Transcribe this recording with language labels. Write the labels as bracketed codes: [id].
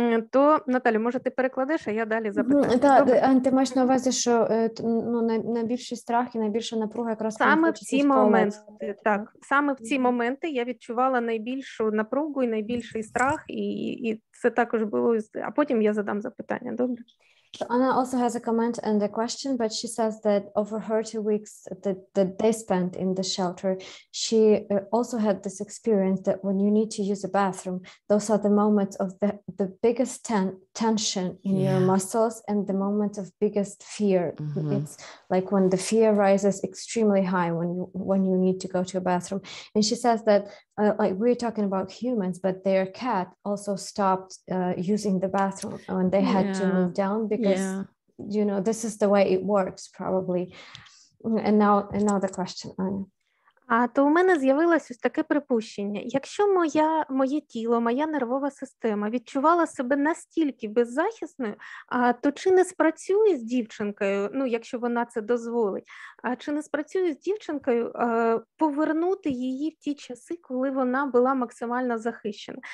[uk] То, Наталю, може ти перекладеш, а я далі запитаю. Так, ти маєш на увазі, що найбільший страх і найбільша напруга якраз саме в ці моменти, так, саме в ці моменти я відчувала найбільшу напругу і найбільший страх, і це також було, а потім я задам запитання, добре? [en] So Anna also has a comment and a question, but she says that over her 2 weeks that they spent in the shelter, she also had this experience that when you need to use a bathroom, those are the moments of the biggest tension in your muscles and the moments of biggest fear. It's like when the fear rises extremely high when you need to go to a bathroom. And she says that like we're talking about humans, but their cat also stopped using the bathroom when they had to move down because this is the way it works probably. And now the question, Anna. [uk] То у мене з'явилось ось таке припущення. Якщо моє тіло, моя нервова система відчувала себе настільки беззахисною, то чи не спрацює з дівчинкою, якщо вона це дозволить, чи не спрацює з дівчинкою повернути її в ті часи, коли вона була максимально захищена?